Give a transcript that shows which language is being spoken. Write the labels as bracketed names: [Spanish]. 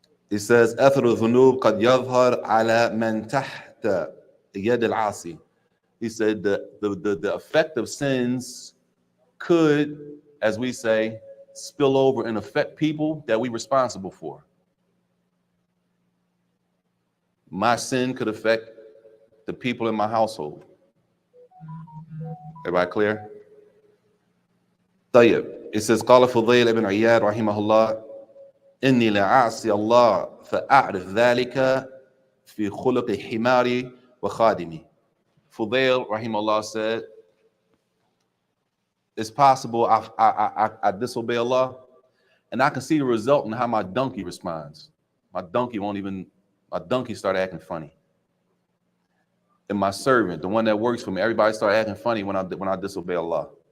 [English] He says, [Arabic] أثر الذنوب قد يظهر على من تحت يد العاصي. [English] He said the effect of sins could, as we say, spill over and affect people that we're responsible for. My sin could affect the people in my household. Everybody clear? طيب. It says, [Arabic] قال فضيل ابن عياد رحمه الله إني لأعصي الله فأعرف ذلك في خلق حماري وخادمي. [English] Fudail, rahimahullah, said, it's possible I disobey Allah, and I can see the result in how my donkey responds. My donkey started acting funny. And my servant, the one that works for me, everybody started acting funny when I disobey Allah.